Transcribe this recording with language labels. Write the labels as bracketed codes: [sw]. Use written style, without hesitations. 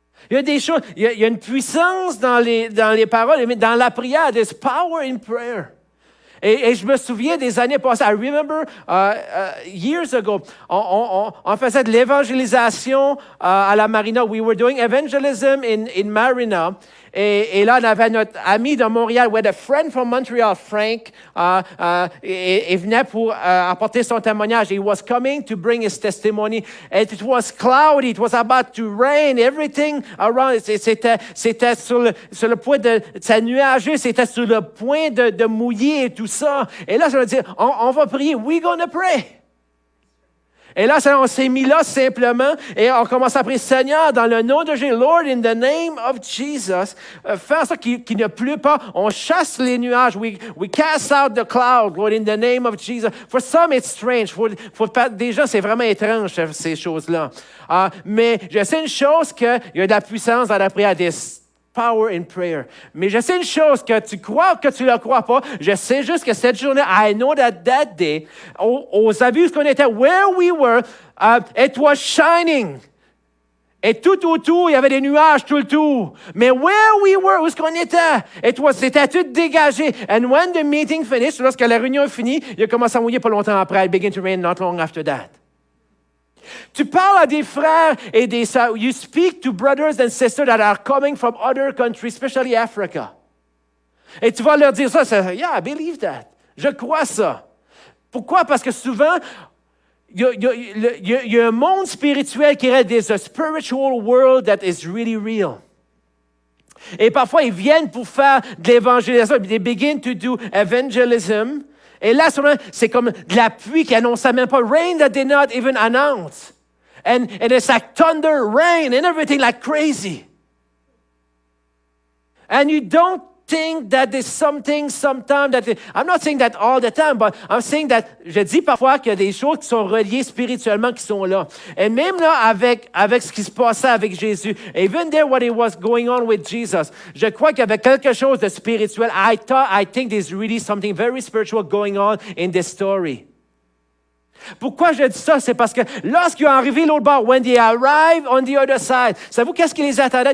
[fr] Il y a des choses, il y a une puissance dans les paroles, mais dans la prière, [en] there's power in prayer. [fr] Et je me souviens des années passées. [en] I remember years ago, [fr] on faisait de l'évangélisation à la Marina. [en] We were doing evangelism in Marina. [fr] Et là, on avait notre ami de Montréal, [en] we had a friend from Montreal, [fr] Frank, il venait pour apporter son témoignage. [en] He was coming to bring his testimony. And it was cloudy, it was about to rain, everything around. [fr] C'était sur le point de ça nuageux, c'était sur le point de mouiller et tout ça. Et là, ça veut dire, on va prier, [en] we're gonna pray. [fr] Et là, on s'est mis là simplement et on commence à prier, Seigneur, dans le nom de Jésus, [en] Lord, in the name of Jesus, [fr] fais en sorte qu'il ne pleut pas. On chasse les nuages. [en] We cast out the cloud, Lord, in the name of Jesus. For some, it's strange. [fr] Des gens, c'est vraiment étrange, ces choses-là. Mais je sais une chose, qu'il y a de la puissance dans la prière, des [en] power in prayer. [fr] Mais je sais une chose, que tu crois ou que tu ne le crois pas, je sais juste que cette journée, [en] I know that day, [fr] aux abus qu'on était, [en] where we were, it was shining. [fr] Et tout autour, il y avait des nuages tout le tour. Mais [en] where we were, [fr] où est-ce qu'on était? C'était tout dégagé. [en] And when the meeting finished, [fr] lorsque la réunion est finie, il a commencé à mouiller pas longtemps après. [en] It began to rain not long after that. [fr] Tu parles à des frères et des sœurs. [en] You speak to brothers and sisters that are coming from other countries, especially Africa. [fr] Et tu vas leur dire ça. [en] Yeah, I believe that. [fr] Je crois ça. Pourquoi? Parce que souvent, il y a un monde spirituel qui est [en] there's a spiritual world that is really real. [fr] Et parfois, ils viennent pour faire de l'évangélisation. [en] They begin to do evangelism. [fr] Et là, c'est comme de la pluie qui annonçait même pas. [en] Rain that did not even announce. And it's like thunder, rain, and everything like crazy. And you don't think that there's something sometimes that... I'm not saying that all the time, but I'm saying that... [fr] Je dis parfois qu'il y a des choses qui sont reliées spirituellement qui sont là. Et même là, avec ce qui se passait avec Jésus, [en] even there what it was going on with Jesus, [fr] je crois qu'il y avait quelque chose de spirituel. [en] I think there's really something very spiritual going on in this story. [fr] Pourquoi je dis ça? C'est parce que lorsqu'ils sont arrivés l'autre bord, [en] when they arrived on the other side, [fr] savez-vous qu'est-ce qui les attendait?